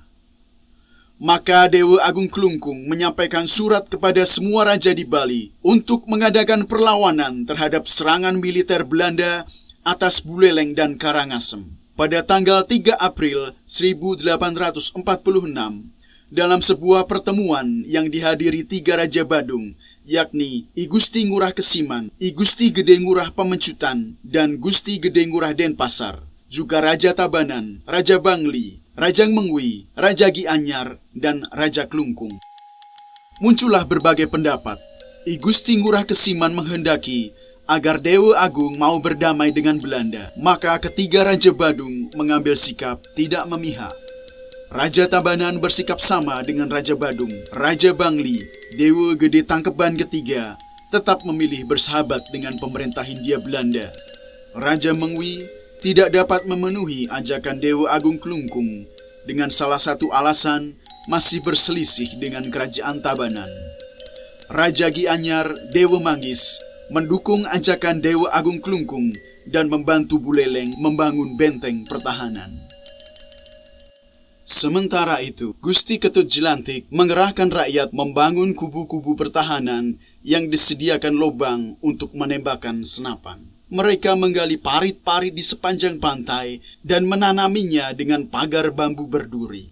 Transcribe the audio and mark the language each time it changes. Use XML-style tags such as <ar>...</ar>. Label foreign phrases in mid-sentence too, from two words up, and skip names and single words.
<id>Maka Dewa Agung Klungkung menyampaikan surat kepada semua raja di Bali untuk mengadakan perlawanan terhadap serangan militer Belanda atas Buleleng dan Karangasem. Pada tanggal 3 April 1846, dalam sebuah pertemuan yang dihadiri 3 Raja Badung, yakni I Gusti Ngurah Kesiman, I Gusti Gede Ngurah Pemencutan, dan Gusti Gede Ngurah Denpasar, juga Raja Tabanan, Raja Bangli, Raja Mengwi, Raja Gianyar, dan Raja Klungkung. Muncullah berbagai pendapat. I Gusti Ngurah Kesiman menghendaki agar Dewa Agung mau berdamai dengan Belanda, maka ketiga Raja Badung mengambil sikap tidak memihak. Raja Tabanan bersikap sama dengan Raja Badung. Raja Bangli, Dewa Gede Tangkeban ketiga, tetap memilih bersahabat dengan pemerintah Hindia Belanda. Raja Mengwi tidak dapat memenuhi ajakan Dewa Agung Klungkung dengan salah satu alasan masih berselisih dengan kerajaan Tabanan. Raja Gianyar, Dewa Manggis, mendukung ajakan Dewa Agung Klungkung dan membantu Buleleng membangun benteng pertahanan. Sementara itu, Gusti Ketut Jelantik mengerahkan rakyat membangun kubu-kubu pertahanan yang disediakan lubang untuk menembakkan senapan. Mereka menggali parit-parit di sepanjang pantai dan menanaminya dengan pagar bambu berduri.</id>